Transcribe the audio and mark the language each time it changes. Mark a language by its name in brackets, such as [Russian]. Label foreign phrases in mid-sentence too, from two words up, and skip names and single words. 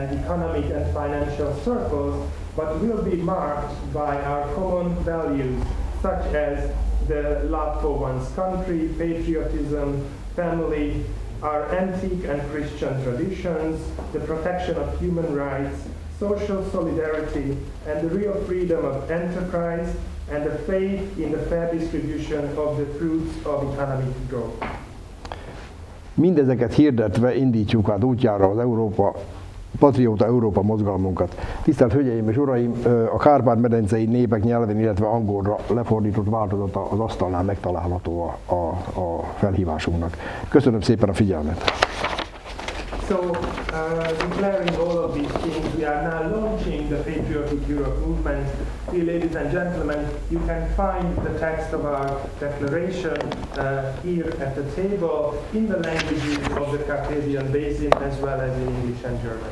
[English] economic and financial circles, but will be marked by our common values, such as the love for one's country, patriotism, family, our antique and Christian traditions, the protection of human rights, social solidarity, and the real freedom of enterprise, and a faith in the fair distribution of the fruits of economic growth. [Hungarian] Mindezeket hirdetve indítjuk át útjára az Patrióta Európa mozgalmunkat. Tisztelt Hölgyeim és Uraim, a Kárpát-medencei népek nyelvén, illetve angolra lefordított változata az asztalnál megtalálható a felhívásunknak. Köszönöm szépen a figyelmet! [English] So, declaring all of these things, we are now launching the Patriotic Europe movement. Dear ladies and gentlemen, you can find the text of our declaration here at the table in the languages of the Carpathian Basin as well as in English and German.